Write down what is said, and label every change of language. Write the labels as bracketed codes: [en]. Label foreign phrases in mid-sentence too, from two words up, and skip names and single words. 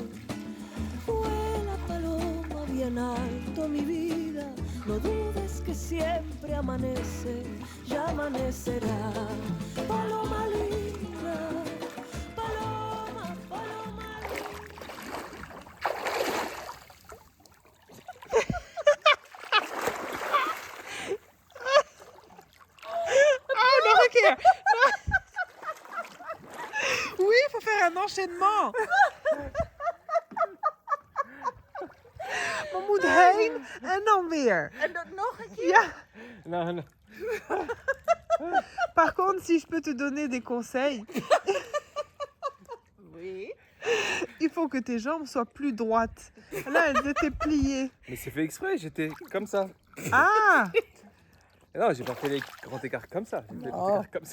[es] Vuela paloma bien alto, mi vida, no dudes que siempre amanece, ya amanecerá. Paloma linda, paloma, paloma linda. [fr] Oui, il faut faire un enchaînement. [nl] We moeten heen en dan weer. En dan nog een keer. Ja. [fr] Non, non. Par contre, si je peux te donner des conseils, Oui. il faut que tes jambes soient plus droites. Là, elles étaient pliées. Mais c'est fait exprès, j'étais comme ça. Ah! Non, j'ai pas fait les grands écarts comme ça. J'ai fait les grands écarts comme ça.